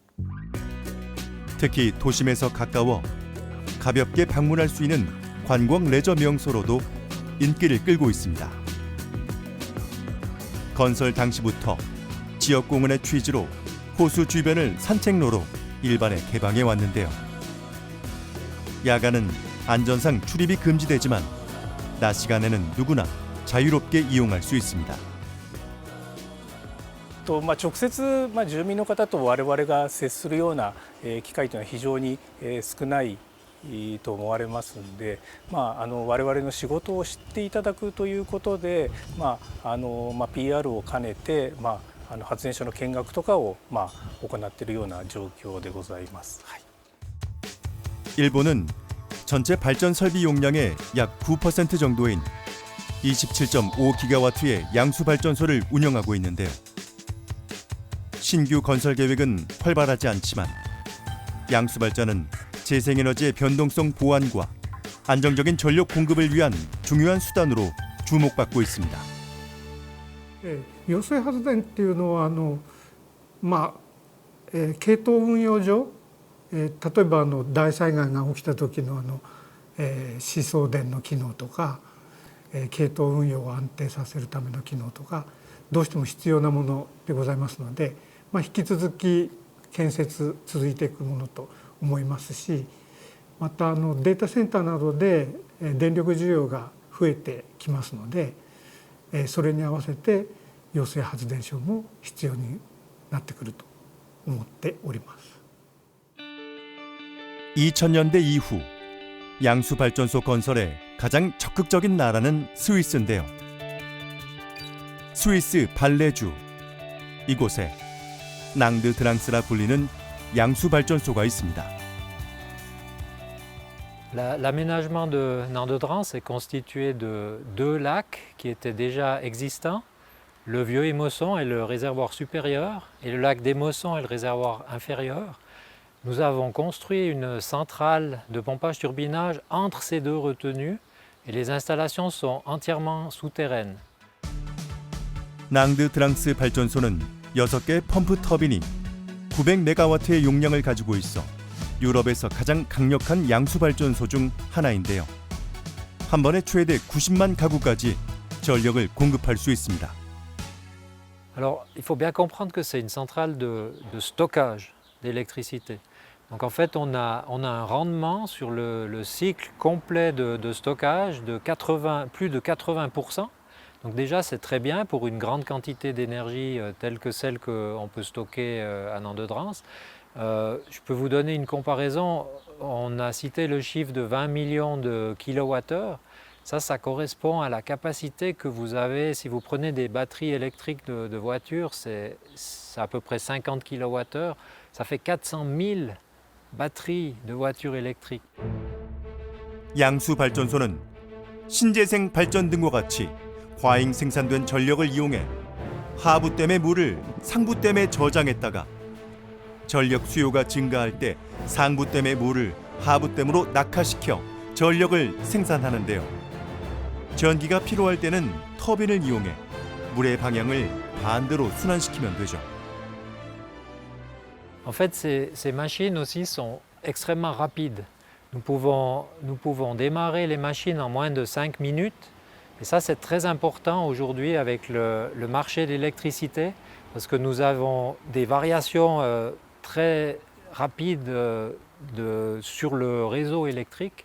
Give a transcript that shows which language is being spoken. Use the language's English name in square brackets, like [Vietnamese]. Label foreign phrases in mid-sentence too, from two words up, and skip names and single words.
[Korean] 특히 도심에서 가까워 가볍게 방문할 수 있는 관광 레저 명소로도 인기를 끌고 있습니다. 건설 당시부터 지역 공원의 취지로 호수 주변을 산책로로 일반에 개방해 왔는데요. 야간은 안전상 출입이 금지되지만 낮 시간에는 누구나 자유롭게 이용할 수 있습니다. [Japanese] 直接、住民の方と我々が接するような、機会というのは非常に、少ないと思われますので、我々の仕事を知っていただくということで、PR を兼ねて、発電所の見学とかを、行っているような状況でございます。はい、 [Korean] 일본은 전체 발전 설비 용량의 약 9% 정도인 27.5기가와트의 양수 발전소를 운영하고 있는데요. 신규 건설 계획은 활발하지 않지만 양수 발전은 재생에너지의 변동성 보완과 안정적인 전력 공급을 위한 중요한 수단으로 주목받고 있습니다. [Japanese] 揚水発電っていうのは系統運用上、例えば大災害が起きた時の止送電の機能とか、系統運用を安定させるための機能とかどうしても必要なものでございますので、引き続き建設続いていくものと思いますし、またデータセンターなどで電力需要が増えてきますので、それに合わせて揚水発電所も必要になってくると思っております。 [Korean] 2000년대 이후 양수 발전소 건설에 가장 적극적인 나라는 스위스인데요. 스위스 발레주, 이곳에 낭드 드랑스라 불리는 양수 발전소가 있습니다. [French] L'aménagement de Nandedrans est constitué de 2 lacs qui étaient déjà existants, le vieux Émosson et le réservoir supérieur, et le lac d'Émosson et le réservoir inférieur. Nous avons construit une centrale de pompage-turbinage entre ces 2 retenues et les installations sont entièrement souterraines. [Korean] 낭드 드랑스 발전소는 6개 펌프 터빈이 900메가와트의 용량을 가지고 있어 유럽에서 가장 강력한 양수 발전소 중 하나인데요. 한 번에 최대 90만 가구까지 전력을 공급할 수 있습니다. [French] Alors, il faut bien comprendre que c'est une centrale de stockage d'électricité. Donc en fait, on a un rendement sur le cycle complet de stockage de plus de 80%. Donc déjà, c'est très bien pour une grande quantité d'énergie telle que celle qu'on peut stocker à Nandedrans. Je peux vous donner une comparaison. On a cité le chiffre de 20 millions de kilowattheures. Ça correspond à la capacité que vous avez si vous prenez des batteries électriques de voitures, c'est à peu près 50 kWh, ça fait 400 000 batteries de voitures électriques. [Korean] 양수 발전소는 신재생 발전등과 같이 과잉 생산된 전력을 이용해 하부댐의 물을 상부댐에 저장했다가 전력 수요가 증가할 때 상부댐의 물을 하부댐으로 낙하시켜 전력을 생산하는데요. 전기가 필요할 때는 터빈을 이용해 물의 방향을 반대로 순환시키면 되죠. [French] En fait, ces machines aussi sont extrêmement rapides. Nous pouvons démarrer les machines en moins de 5 minutes. Et ça, c'est très important aujourd'hui avec le marché de l'électricité parce que nous avons des variations très rapides sur le réseau électrique.